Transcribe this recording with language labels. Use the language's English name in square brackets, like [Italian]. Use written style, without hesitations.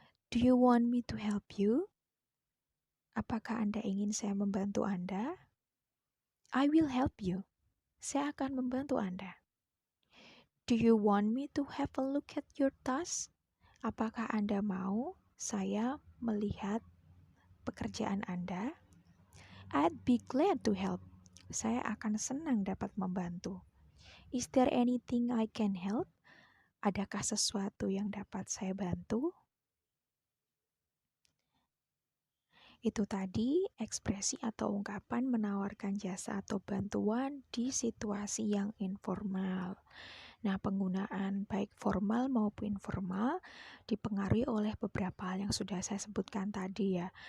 [English] Do you want me to help you? [Indonesian] Apakah Anda ingin saya membantu Anda? [English] I will help you. [Indonesian] Saya akan membantu Anda. [English] Do you want me to have a look at your task? [Indonesian] Apakah Anda mau saya melihat pekerjaan Anda? [English] I'd be glad to help. [Indonesian] Saya akan senang dapat membantu. [English] Is there anything I can help? [Indonesian] Adakah sesuatu yang dapat saya bantu? Itu tadi ekspresi atau ungkapan menawarkan jasa atau bantuan di situasi yang informal. Nah, penggunaan baik formal maupun informal dipengaruhi oleh beberapa hal yang sudah saya sebutkan tadi ya.